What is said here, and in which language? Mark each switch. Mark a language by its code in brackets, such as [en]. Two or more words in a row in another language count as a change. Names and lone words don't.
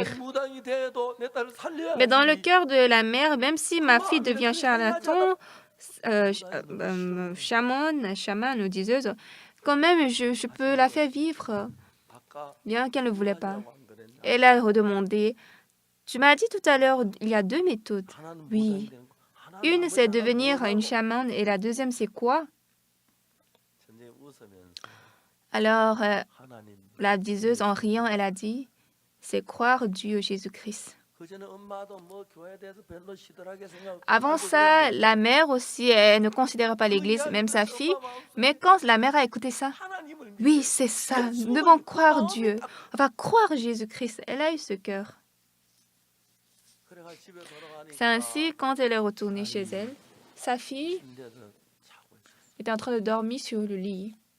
[fr] Mais dans le cœur de la mère, même si ma fille devient charlatan, chaman ou diseuse, quand même, je peux la faire vivre, bien qu'elle ne voulait pas. Elle a redemandé, tu m'as dit tout à l'heure, il y a 2 méthodes. Oui. Une, c'est devenir une chamane, et la deuxième, c'est quoi? [ko] 전쟁이 웃으면서 [fr] Alors, [ko] 하나님 [fr] la diseuse, en riant, elle a dit, c'est croire Dieu, Jésus-Christ. [ko] 그전에 엄마도 뭐 교회에 대해서 별로 시들하게 생각. [fr] Avant ça, la mère aussi, elle ne considérait pas l'Église, même sa fille. Mais quand la mère a écouté ça, oui, c'est ça, nous devons croire Dieu. On va croire Jésus-Christ. Elle a eu ce cœur. C'est ainsi, quand elle est retournée chez elle, sa fille était en train de dormir sur le lit.